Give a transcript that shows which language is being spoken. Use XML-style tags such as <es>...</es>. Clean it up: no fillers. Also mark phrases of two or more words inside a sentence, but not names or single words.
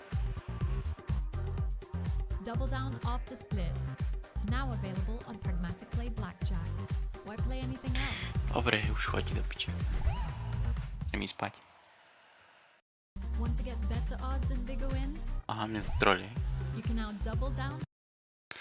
<en>Double down after splits. Now available on Pragmatic Play Blackjack. Why play anything else?</en> <sk>Dobre, už chodí do piče. Chcem ísť spať.</sk> <en>Want to get better odds and bigger wins?</en> <sk>Aha, mňa to trolí.</sk> <en>You can now double down</en>